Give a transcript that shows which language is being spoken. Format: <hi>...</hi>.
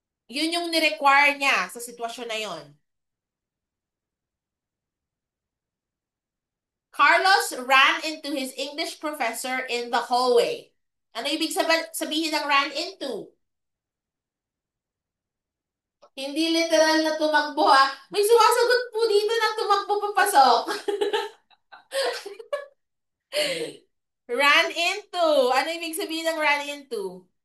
<tl>Yun yung ni-require niya sa sitwasyon na yun.</tl> <en>Carlos ran into his English professor in the hallway.</en> <tl>Ano ibig sabihin ng ran into? Hindi literal na tumakbo ha. May sumasagot po dito ng tumakbo papasok. Ran into. Ano ibig sabihin ng ran into?</tl>